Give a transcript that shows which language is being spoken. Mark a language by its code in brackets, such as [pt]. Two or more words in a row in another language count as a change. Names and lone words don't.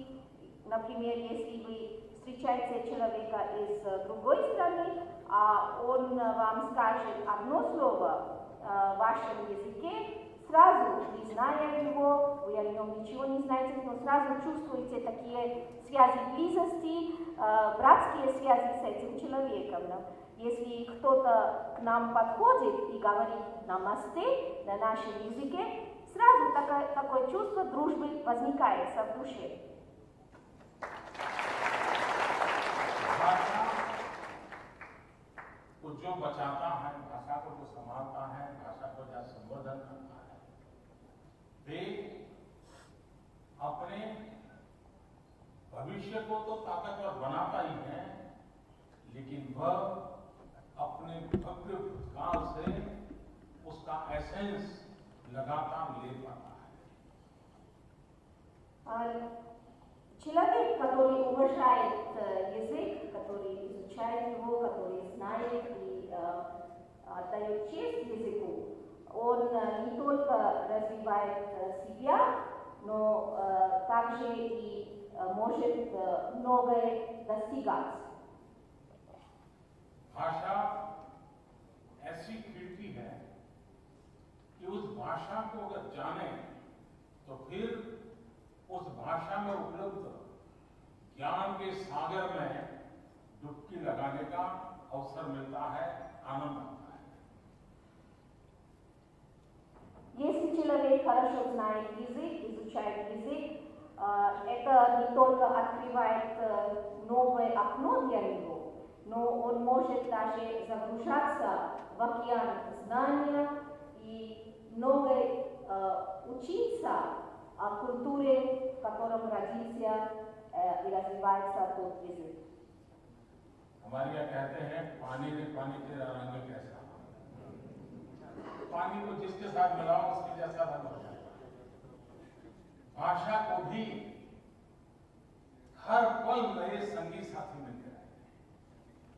[ru] Например, если вы встречаете человека из другой страны, а он вам скажет одно слово в вашем языке, сразу, не зная его, вы о нем ничего не знаете, но сразу чувствуете такие связи близости, братские связи с этим человеком. Если кто-то к нам подходит и говорит «намасте» на нашем языке, сразу такое чувство дружбы возникает в душе. [hi] भाषा को जो बचाता है, भाषा को जो संभालता है, भाषा को जो संवर्धन करता है, वे अपने भविष्य को तो ताकतवर बनाता ही है, लेकिन वह अपने भव्य भूतकाल से उसका एसेंस लगातार ले पाता है। [ru] Человек, который уважает язык, который изучает его, который знает и отдает честь языку, он не только развивает себя, но также и может многое достигать. [hi] भाषा ऐसी खिड़की है कि उस भाषा को अगर जाने तो फिर उस भाषा में उपलब्ध ज्ञान के सागर में डुबकी लगाने का अवसर मिलता है, आनंद आता है। [ru] Если человек который хорошо знает язык, изучает язык, это не только открывает новое окно для него, но он может даже загружаться в океан знания и много учиться о культуре, в котором родился и развивается тот язык. [hi] हमारे यहाँ कहते हैं पानी ने पानी तेरा रंग कैसा, पानी को जिसके साथ मिलाओ उसके जैसा रंग हो जाएगा। भाषा को भी हर पल नए संगी साथी मिलते रहते हैं।